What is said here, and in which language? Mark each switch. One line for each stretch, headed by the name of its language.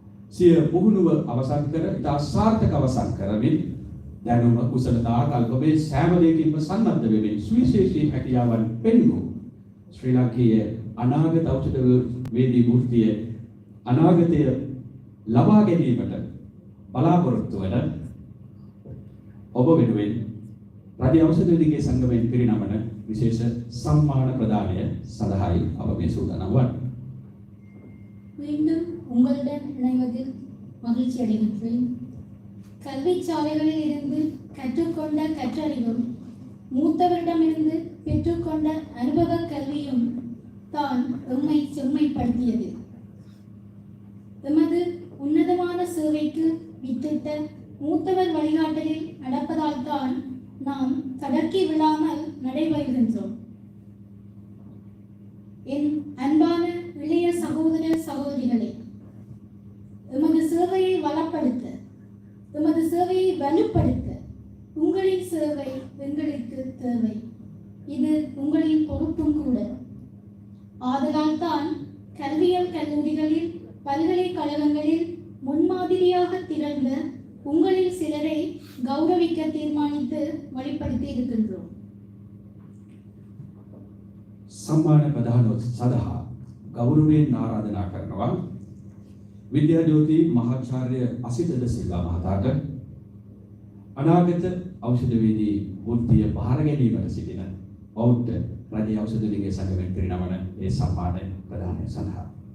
Sinhala: සිය පුහුණුව අවසන් කර ඉතා සාර්ථක අවසන් කරමින් දැනුම කුසලතා කල්පයේ සෑම දෙයකින්ම සන්නද්ධ වෙමින් සුවිශේෂී හැකියාවන් පෙන්වූ ශ්‍රී ලංකීය අනාගත ඖෂධවේදී වෘත්තිය අනාගතය ලබා ගැනීමට බලාපොරොත්තු වන ඔබ වෙනුවෙන් රජ ඖෂධවේදීගේ සංගමයෙන් පිරිනමන විශේෂ සම්මාන ප්‍රදානය සඳහායි අප මේ සූදානම් වන්නේ.
Tamil: மீண்டும் உங்களுடன் இணைவதில் மகிழ்ச்சி அடைகின்றேன். கல்விச்சாலைகளில் இருந்து கற்றுக்கொண்ட கற்றறிவும் மூத்தவரிடமிருந்து பெற்றுக்கொண்ட அனுபவ கல்வியும் தான் எம்மை செம்மைப்படுத்தியது. எமது உன்னதமான சேவைக்கு வித்திட்ட மூத்தவர் வழிகாட்டலில் நடப்பதால் தான் நாம் தடக்கி விழாமல் நடைபெறுகின்றோம். என் அன்பான இளைய சகோதர சகோதரிகளே, எமது சேவையை வளப்படுத்த, எமது சேவையை வலுப்படுத்த உங்களின் சேவை எங்களுக்கு தேவை. இது உங்களின் பொறுப்பும் கூட. ஆதலால் தான் கல்வியியல் கல்லூரிகளில் பல்கலைக்கழகங்களில் முன்மாதிரியாக திகழ்ந்த உங்களில் சிலரை கௌரவிக்க தீர்மானித்து வழிப்படுத்தி இருக்கின்றோம்.
Sinhala: සම්මාන ප්‍රදානෝත් සඳහා ගෞරවයෙන් ආරාධනා කරනවා විද්‍යාජෝති මහාචාර්ය අසිතද සිල්වා මහතාට අනාගත ඖෂධවේදී වෘත්තිය බාර ගැනීමට සිටින බෞද්ධ රජ ඖෂධවේදීගේ සංගමයෙන් පිරිනමන ඒ සම්මාන ප්‍රදානය සඳහා